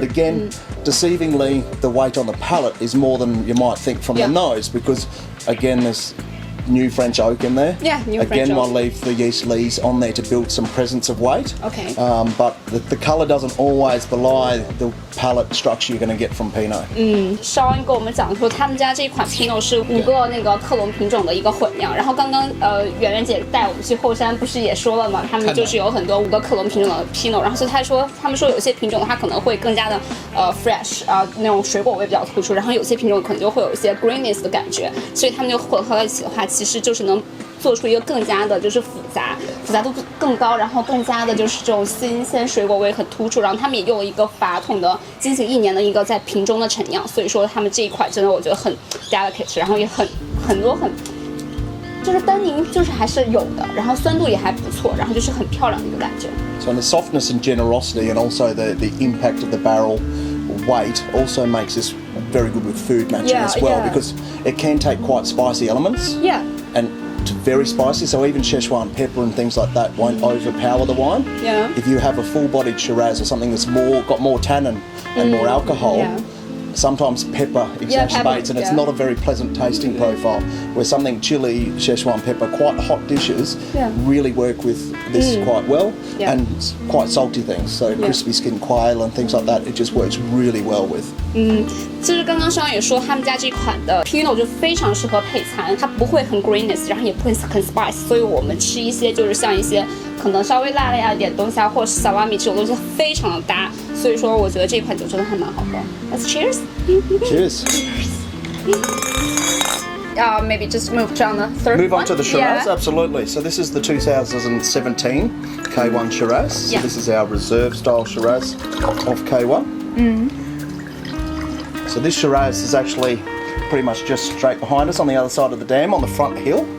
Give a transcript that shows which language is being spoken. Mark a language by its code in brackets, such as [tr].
[en] But again, deceivingly, the weight on the palate is more than you might think from the nose, because again, there's new French oak in there. Yeah, new French Again, oak. I'll leave the yeast lees on there to build some presence of weight. Okay. But the colour doesn't always belie the palate structure you're going to get from Pinot. [zh] 绍恩跟我们讲说，他们家这款 Pinot 是5个那个克隆品种的一个混酿。然后刚刚圆圆姐带我们去后山，不是也说了嘛，他们就是有很多5个克隆品种的 Pinot。然后所以他们说有些品种它可能会更加的fresh 那种水果味比较突出，然后有些品种可能就会有一些 greenness 的感觉，所以他们就混合在一起的话，其实就是能做出一个更加的就是复杂度更高，然后更加的就是这种新鲜水果味很突出。然后他们也用了一个法桶的进行1年的一个在瓶中的陈酿，所以说他们这一款真的我觉得很 delicate， 然后也很多就是单宁就是还是有的，然后酸度也还不错，然后就是很漂亮的一个感觉。 [en] So the softness and generosity, and also the impact of the barrel weight, also makes this very good with food matching as well, because it can take quite spicy elements. Yeah. And very spicy, so even Szechuan pepper and things like that won't overpower the wine. Yeah. If you have a full-bodied Shiraz or something that's got more tannin and more alcohol, sometimes pepper exacerbates, and it's not a very pleasant tasting profile. Where something chili, Szechuan pepper, quite hot dishes really work with this quite well, and quite salty things, so crispy skin quail and things like that, it just works really well with. [zh] 就是刚刚商也说他们家这款的 Pinot 就非常适合配餐，它不会很 greenness， 然后也不会很 spice， 所以我们吃一些就是像一些可能稍微辣了一点东西啊，或者是萨拉米这种东西非常的搭，所以说我觉得这款酒真的还蛮好喝。 [en] Let's cheers. Cheers. Maybe just move on the third Move one. on to the Shiraz, absolutely. So this is the 2017 K1 Shiraz. So this is our reserve style Shiraz of K1. So this Shiraz is actually pretty much just straight behind us on the other side of the dam on the front hill.